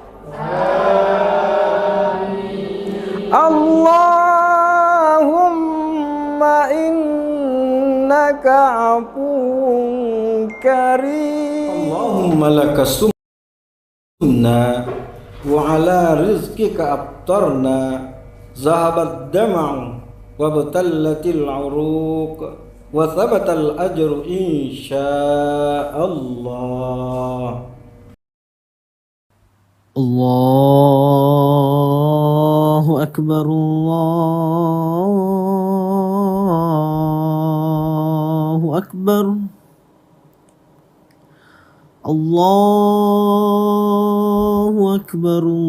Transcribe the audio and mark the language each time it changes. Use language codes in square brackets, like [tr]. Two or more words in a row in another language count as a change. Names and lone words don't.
[ar] Amin. اللهم إنك عفو كريم. اللهم لك صمنا وعلى رزقك أفطرنا ذهب الظمأ وابتلت العروق وثبت الأجر إن شاء الله. الله أكبر، الله أكبر، الله أكبر,